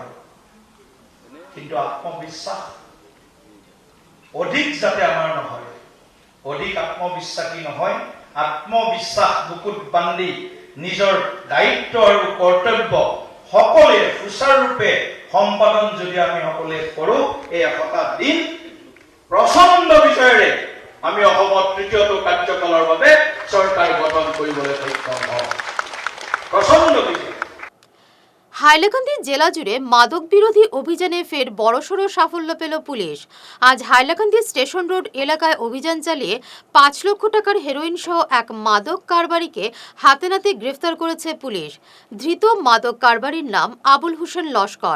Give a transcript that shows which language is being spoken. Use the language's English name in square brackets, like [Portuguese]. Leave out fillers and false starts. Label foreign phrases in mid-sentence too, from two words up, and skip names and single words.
[Assamese] কিন্তু আত্মবিশ্বাস অধিক যাতে আমাৰ নহয়, অধিক আত্মবিশ্বাসী নহয়, আত্মবিশ্বাস বুকুত বান্ধি নিজৰ দায়িত্ব আৰু কৰ্তব্য সকলোৱে সুচাৰুৰূপে সম্পাদন যদি আমি সকলোৱে কৰোঁ, এই 100টা দিন প্ৰচণ্ড বিজয়েৰে আমি অসমত তৃতীয়টো কাৰ্যকালৰ বাবে চৰকাৰ গঠন কৰিবলৈ সক্ষম হওঁ। প্ৰচণ্ড বিজয়। [Bangla] হাইলাকান্দি জেলা জুড়ে মাদক বিরোধী অভিযানে ফের বড়সড় সাফল্য পেল পুলিশ। আজ হাইলাকান্দি স্টেশন রোড এলাকায় অভিযান চালিয়ে ৫ লক্ষ টাকার হেরোইন সহ এক মাদক কারবারিকে হাতে নাতে গ্রেফতার করেছে পুলিশ। ধৃত মাদক কারবারির নাম আবুল হোসেন লস্কর।